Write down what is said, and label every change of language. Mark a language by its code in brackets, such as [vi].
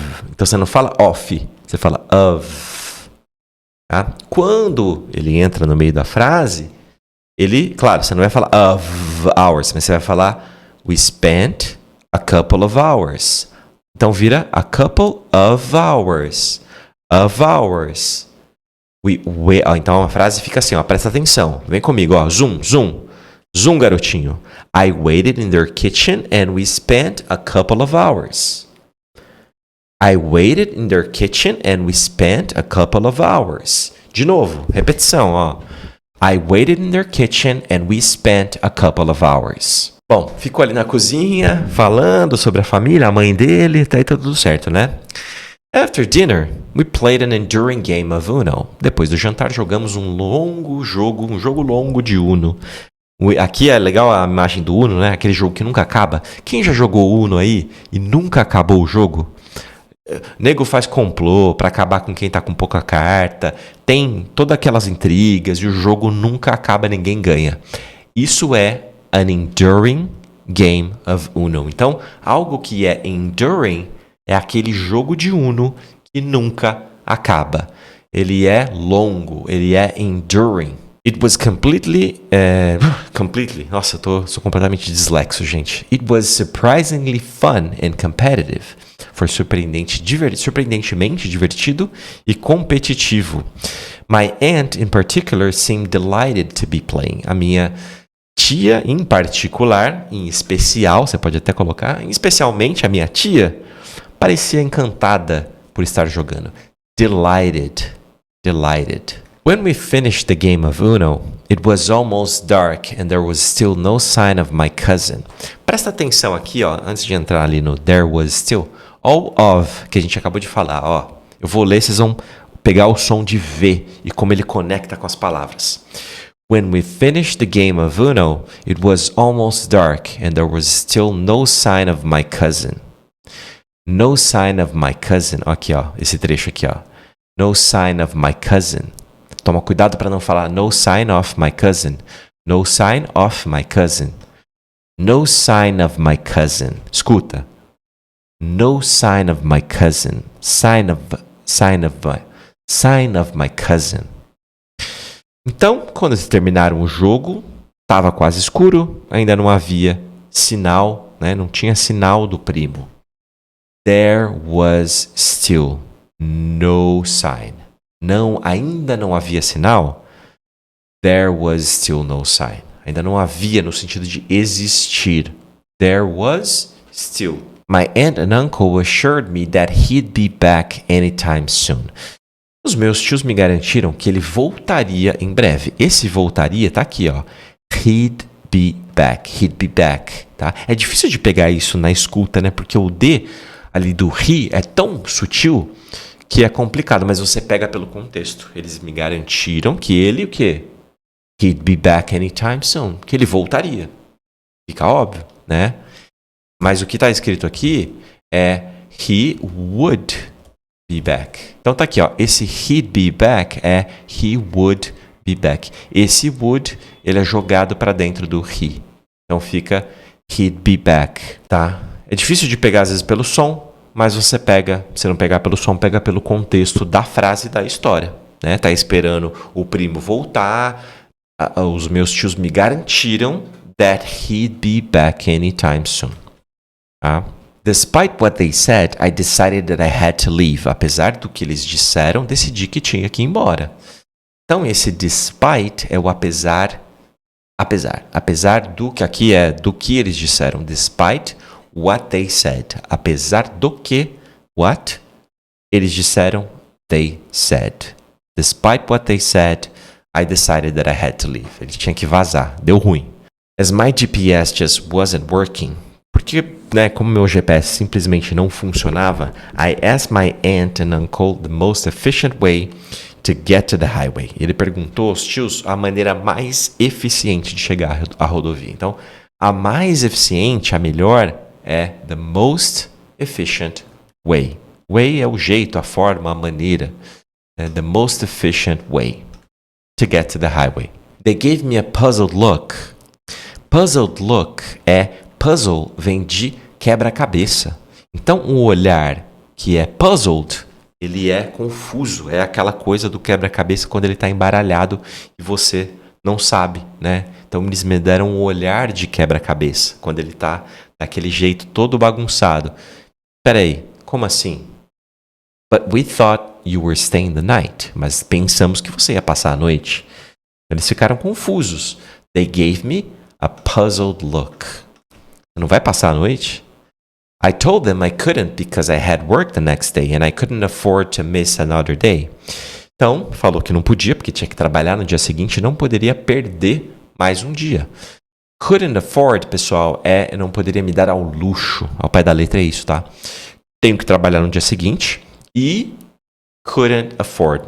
[pt] Então você não fala off, você fala [en] of. [pt] Tá? Quando ele entra no meio da frase, claro, você não vai falar [en] of hours, [pt] mas você vai falar [en] we spent a couple of hours. [pt] Então vira a couple of hours. [en] Of hours. [pt] Então a frase fica assim, ó, presta atenção. Vem comigo, ó, zoom. Zoom, garotinho. [en] I waited in their kitchen and we spent a couple of hours. I waited in their kitchen and we spent a couple of hours. [pt] De novo, repetição, ó. [en] I waited in their kitchen and we spent a couple of hours. [pt] Bom, ficou ali na cozinha, falando sobre a família, a mãe dele, tá aí tudo certo, né? [en] After dinner, we played an enduring game of Uno. [pt] Depois do jantar, jogamos um jogo longo de Uno. Aqui é legal a imagem do Uno, né? Aquele jogo que nunca acaba. Quem já jogou Uno aí e nunca acabou o jogo? Nego faz complô pra acabar com quem tá com pouca carta. Tem todas aquelas intrigas e o jogo nunca acaba, ninguém ganha. Isso é [en] an enduring game of Uno. [pt] Então, algo que é enduring é aquele jogo de Uno que nunca acaba. Ele é longo, ele é enduring. [en] It was completely... [pt] Nossa, sou completamente dislexo, gente. [en] It was surprisingly fun and competitive. [pt] Foi surpreendentemente divertido e competitivo. [en] My aunt, in particular, seemed delighted to be playing. [pt] A minha tia, em particular, em especial, você pode até colocar, especialmente a minha tia, parecia encantada por estar jogando. [en] Delighted. When we finished the game of Uno, it was almost dark and there was still no sign of my cousin. [pt] Presta atenção aqui, ó, antes de entrar ali no there was still. All of, que a gente acabou de falar, ó. Eu vou ler, vocês vão pegar o som de V e como ele conecta com as palavras. [en] When we finished the game of Uno, it was almost dark and there was still no sign of my cousin. No sign of my cousin. [pt] Aqui, ó, esse trecho aqui, ó. [en] No sign of my cousin. [pt] Toma cuidado para não falar [en] no sign of my cousin. No sign of my cousin. No sign of my cousin. [pt] Escuta. [en] No sign of my cousin. Sign of my cousin. [pt] Então, quando eles terminaram o jogo, estava quase escuro, ainda não havia sinal, né? Não tinha sinal do primo. [en] There was still no sign. [pt] Ainda não havia sinal. [en] There was still no sign. [pt] Ainda não havia no sentido de existir. [en] There was still. My aunt and uncle assured me that he'd be back anytime soon. [pt] Os meus tios me garantiram que ele voltaria em breve. Esse voltaria tá aqui, ó. [en] He'd be back, [pt] tá? É difícil de pegar isso na escuta, né? Porque o D ali do he é tão sutil que é complicado, mas você pega pelo contexto. Eles me garantiram que ele, o quê? [en] He'd be back anytime soon. [pt] Que ele voltaria. Fica óbvio, né? Mas o que está escrito aqui é [en] he would be back. [pt] Então tá aqui, ó. Esse [en] he'd be back [pt] é [en] he would be back. [pt] Esse would, ele é jogado para dentro do he. Então fica [en] he'd be back, [pt] tá? É difícil de pegar às vezes pelo som, mas você pega, se não pegar pelo som, pega pelo contexto da frase da história, né? Tá esperando o primo voltar. Os meus tios me garantiram [en] that he'd be back anytime soon. [pt] Tá? [en] Despite what they said, I decided that I had to leave. [pt] Apesar do que eles disseram, decidi que tinha que ir embora. Então esse despite é o apesar do que aqui é do que eles disseram. [en] Despite what they said. [pt] Apesar do que [en] what [pt] eles disseram, [en] they said. Despite what they said, I decided that I had to leave. [pt] Ele tinha que vazar. Deu ruim. [en] As my GPS just wasn't working. [pt] Porque, né, como meu GPS simplesmente não funcionava, [en] I asked my aunt and uncle the most efficient way to get to the highway. [pt] Ele perguntou aos tios a maneira mais eficiente de chegar à rodovia. Então, a mais eficiente, a melhor, é [en] the most efficient way. [pt] Way é o jeito, a forma, a maneira. [en] The most efficient way to get to the highway. They gave me a puzzled look. Puzzled look [pt] puzzle vem de quebra-cabeça. Então, um olhar que é puzzled, ele é confuso. É aquela coisa do quebra-cabeça quando ele está embaralhado e você não sabe, né? Então, eles me deram um olhar de quebra-cabeça quando ele está daquele jeito todo bagunçado. Peraí, como assim? [en] But we thought you were staying the night. [pt] Mas pensamos que você ia passar a noite. Eles ficaram confusos. [en] They gave me a puzzled look. [pt] Você não vai passar a noite? [en] I told them I couldn't because I had work the next day and I couldn't afford to miss another day. [pt] Então, falou que não podia porque tinha que trabalhar no dia seguinte e não poderia perder mais um dia. [en] Couldn't afford, [pt] pessoal, eu não poderia me dar ao luxo. Ao pé da letra é isso, tá? Tenho que trabalhar no dia seguinte e [en] couldn't afford.